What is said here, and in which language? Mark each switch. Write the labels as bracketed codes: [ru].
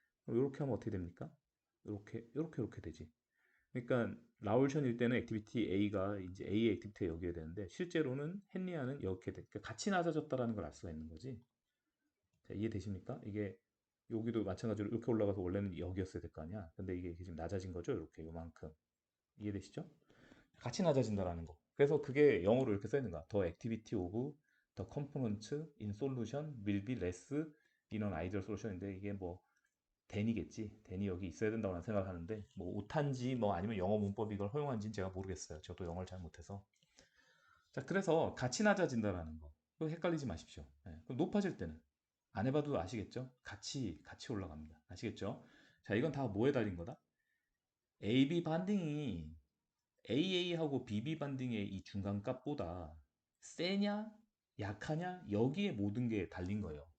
[ko] 이렇게 하면 어떻게 됩니까? 이렇게 되지. 그러니까 라울션일 때는 액티비티 A가 이제 A의 액티비티가 여기에 되는데 실제로는 헨리아는 이렇게 돼. 그러니까 같이 낮아졌다라는 걸 알 수가 있는 거지. 자, 이해되십니까? 이게 여기도 마찬가지로 이렇게 올라가서 원래는 여기였어야 될 거 아니야. 근데 이게 지금 낮아진 거죠. 이렇게 요만큼. 이해되시죠? 같이 낮아진다라는 거. 그래서 그게 영어로 이렇게 써 있는 거야. [en] The activity of the component in solution will be less in an ideal solution인데 [ko] 이게 뭐 댄이겠지. 댄이 여기 있어야 된다고 난 생각하는데 뭐 오탄지 뭐 아니면 영어 문법이 이걸 허용한지는 제가 모르겠어요. 저도 영어를 잘 못해서. 자, 그래서 같이 낮아진다라는 거. 그거 헷갈리지 마십시오. 예, 그럼 높아질 때는 안 해봐도 아시겠죠? 같이 올라갑니다. 아시겠죠? 자, 이건 다 뭐에 달린 거다? AB 반딩이 AA하고 BB 반딩의 이 중간값보다 세냐, 약하냐, 여기에 모든 게 달린 거예요.